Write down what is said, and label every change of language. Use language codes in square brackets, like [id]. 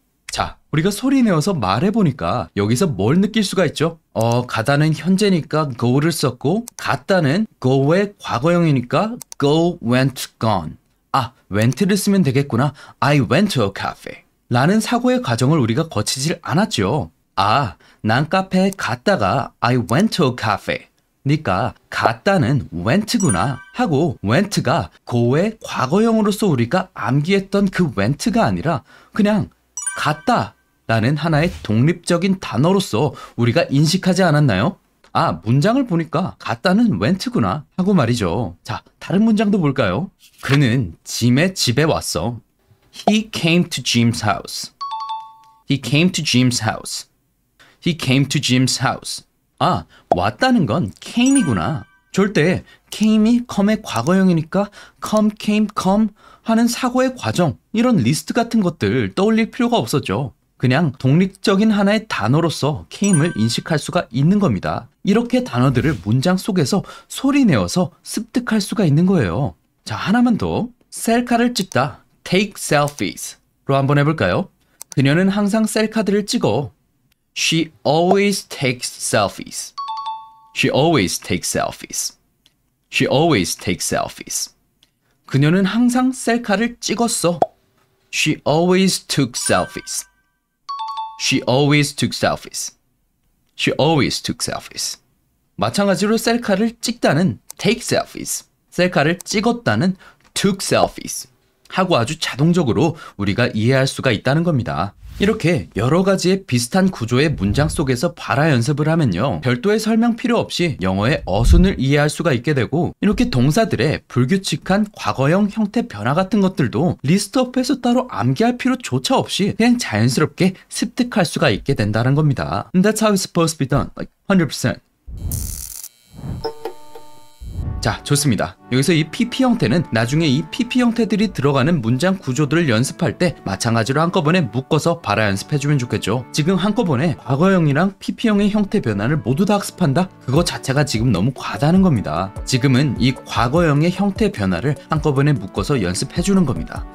[ko] 자, 우리가 소리 내어서 말해보니까 여기서 뭘 느낄 수가 있죠? 가다는 현재니까 go를 썼고 갔다는 go의 과거형이니까 go, went, gone. 아, went를 쓰면 되겠구나. [en] I went to a cafe. [ko] 라는 사고의 과정을 우리가 거치질 않았죠. 아, 난 카페에 갔다가 [en] I went to a cafe. [ko] 그러니까 갔다는 went구나 하고 went가 go의 과거형으로서 우리가 암기했던 그 went가 아니라 그냥 갔다 라는 하나의 독립적인 단어로서 우리가 인식하지 않았나요? 아, 문장을 보니까 갔다는 went구나 하고 말이죠. 자, 다른 문장도 볼까요? 그는 짐의 집에 왔어. [en] He came to Jim's house. He came to Jim's house. He came to Jim's house. [ko] 아, 왔다는 건 came이구나. 절대 came이 come의 과거형이니까 come, came, come 하는 사고의 과정, 이런 리스트 같은 것들 떠올릴 필요가 없었죠. 그냥 독립적인 하나의 단어로서 came을 인식할 수가 있는 겁니다. 이렇게 단어들을 문장 속에서 소리내어서 습득할 수가 있는 거예요. 자, 하나만 더. 셀카를 찍다, [en] take selfies [ko] 로 한번 해볼까요? 그녀는 항상 셀카들을 찍어. [en] She always takes selfies. She always takes selfies. She always takes selfies. [ko] 그녀는 항상 셀카를 찍었어. [en] She always took selfies. She always took selfies. She always took selfies. [ko] 마찬가지로 셀카를 찍다는 [en] take selfies, [ko] 셀카를 찍었다는 [en] took selfies [ko] 하고 아주 자동적으로 우리가 이해할 수가 있다는 겁니다. 이렇게 여러 가지의 비슷한 구조의 문장 속에서 발화 연습을 하면요, 별도의 설명 필요 없이 영어의 어순을 이해할 수가 있게 되고, 이렇게 동사들의 불규칙한 과거형 형태 변화 같은 것들도 리스트업해서 따로 암기할 필요조차 없이 그냥 자연스럽게 습득할 수가 있게 된다는 겁니다. [en] And that's how it's supposed to be done, like 100%. [ko] 자, 좋습니다. 여기서 이 PP 형태는 나중에 이 PP 형태들이 들어가는 문장 구조들을 연습할 때 마찬가지로 한꺼번에 묶어서 발화 연습해주면 좋겠죠. 지금 한꺼번에 과거형이랑 PP형의 형태 변화를 모두 다 학습한다? 그거 자체가 지금 너무 과다는 겁니다. 지금은 이 과거형의 형태 변화를 한꺼번에 묶어서 연습해주는 겁니다.